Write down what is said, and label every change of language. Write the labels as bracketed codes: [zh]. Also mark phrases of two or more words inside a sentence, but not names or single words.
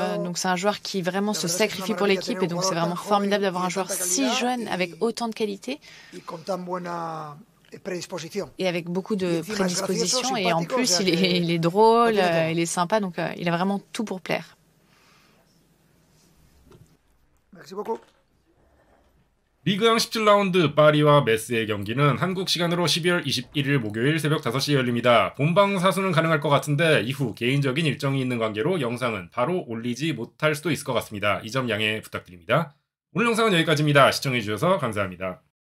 [fr] Donc c'est un joueur qui vraiment se sacrifie pour l'équipe et donc c'est vraiment formidable d'avoir un joueur si jeune avec autant de qualité et avec beaucoup de prédispositions et en plus il est drôle, il est sympa, donc il a vraiment tout pour plaire. Merci beaucoup. [ko] 리그왕 17라운드 파리와 메스의 경기는 한국 시간으로 12월 21일 목요일 새벽 5시에 열립니다. 본방 사수는 가능할 것 같은데 이후 개인적인 일정이 있는 관계로 영상은 바로 올리지 못할 수도 있을 것 같습니다. 이 점 양해 부탁드립니다. 오늘 영상은 여기까지입니다. 시청해주셔서 감사합니다.